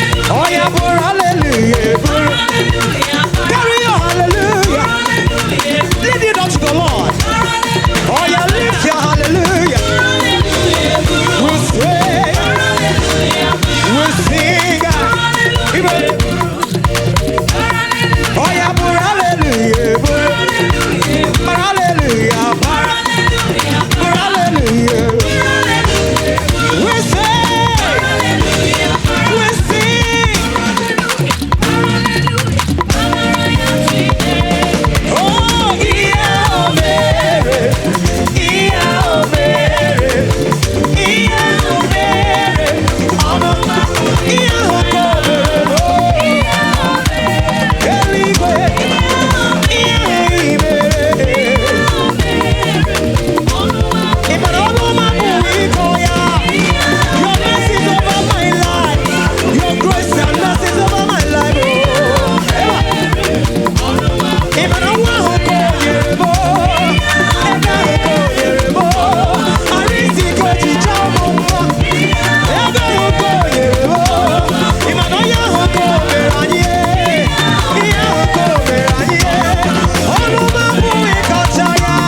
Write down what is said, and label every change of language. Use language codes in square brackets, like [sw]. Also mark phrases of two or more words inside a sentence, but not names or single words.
[en] Oh, yeah, for hallelujah, for carry your hallelujah. Lead it unto the Lord. Oh, yeah, lift your hallelujah. We sing, we sing, even Oh, yeah, [ig] bụrụ hallelujah, bụrụ. Bụrụ hallelujah, bụrụ. Bụrụ hallelujah. [en] We say, we sing. Oh, yeah, oh, Mary. [ig] Ihe o mere, ihe o mere, ọmụma, ihe ahụ ka o mere, o. Eluigwe, ihe ahụ i mere. Ị mara ọmụma bụ iko ya. [en] Your mercy is over my life. Your grace and mercy is over my life, oh. Ewa. [ig] Ị ma na nwa ahụ ka o nyere m, ego ahụ ka o nyere m, arụ isi ka o ji chọọ m mma. Ego ahụ ka o nyere m, ị ma na onye ahụ ka o mere anyị, ihe ahụ ka o mere anyị, ọrụ m abụghị kacha ya.